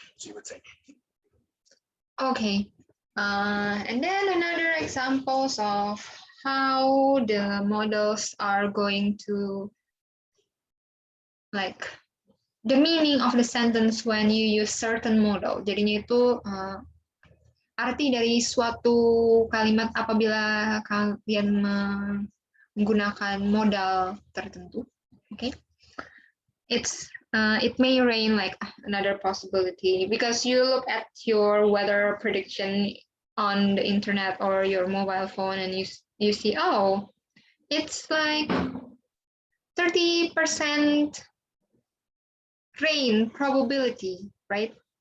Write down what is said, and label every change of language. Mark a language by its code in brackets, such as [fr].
[en] So you would say, okay. And then another examples of how the models are going to, like, the meaning of the sentence when you use certain modal. [id] Jadinya itu arti dari suatu kalimat apabila kalian menggunakan modal tertentu. [en] Okay. It may rain, like another possibility, because you look at your weather prediction on the internet or your mobile phone and you see, oh, it's like 30% rain probability, right?